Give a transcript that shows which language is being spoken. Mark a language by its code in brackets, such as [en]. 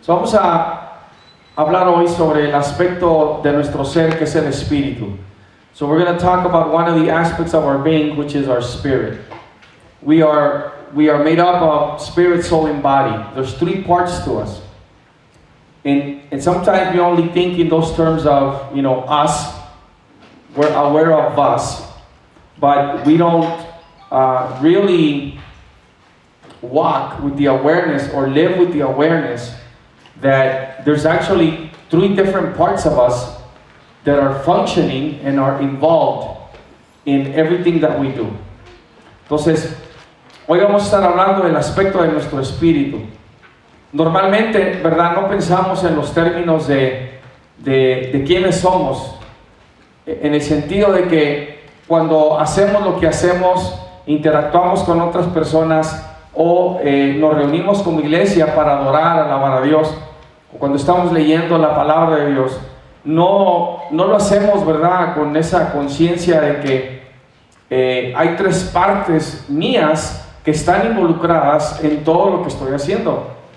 [es] Vamos a hablar hoy sobre el aspecto de nuestro ser que es el espíritu. [en] So we're going to talk about one of the aspects of our being, which is our spirit. We are made up of spirit, soul, and body. There's three parts to us. And sometimes we only think in those terms of, us. We're aware of us. But we don't really walk with the awareness or live with the awareness that there's actually three different parts of us that are functioning and are involved in everything that we do. [es] Entonces, hoy vamos a estar hablando del aspecto de nuestro espíritu. Normalmente, ¿verdad? No pensamos en los términos de quiénes somos, en el sentido de que cuando hacemos lo que hacemos, interactuamos con otras personas o nos reunimos como iglesia para adorar, alabar a Dios, o cuando estamos leyendo la palabra de Dios, no lo hacemos, ¿verdad?, con esa conciencia de que hay tres partes mías que están involucradas en todo lo que estoy haciendo.